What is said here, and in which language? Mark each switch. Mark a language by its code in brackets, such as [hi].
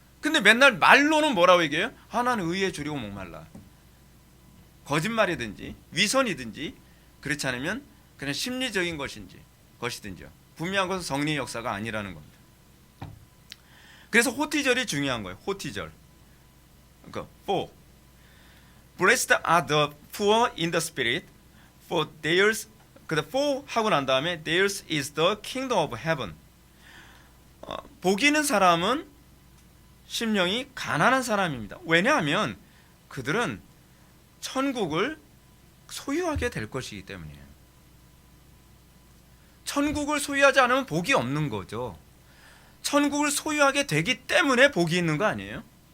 [ko] 근데 맨날 말로는 뭐라고 얘기해요? 나는 의에 줄이고 목말라. 거짓말이든지 위선이든지, 그렇지 않으면 그냥 심리적인 것이든지요. 분명한 것은 성령의 역사가 아니라는 겁니다. 그래서 호티절이 중요한 거예요. 호티절. [en] 그러니까 for Blessed are the poor in the spirit, for theirs. for [ko] 하고 난 다음에 [en] theirs is the kingdom of heaven. [ko] 복 있는 사람은 심령이 가난한 사람입니다. 왜냐하면 그들은 천국을 소유하게 될 것이기 때문이에요. 천국을 소유하지 않으면 복이 없는 거죠. 천국을 소유하게 되기 때문에 복이 있는 거 아니에요?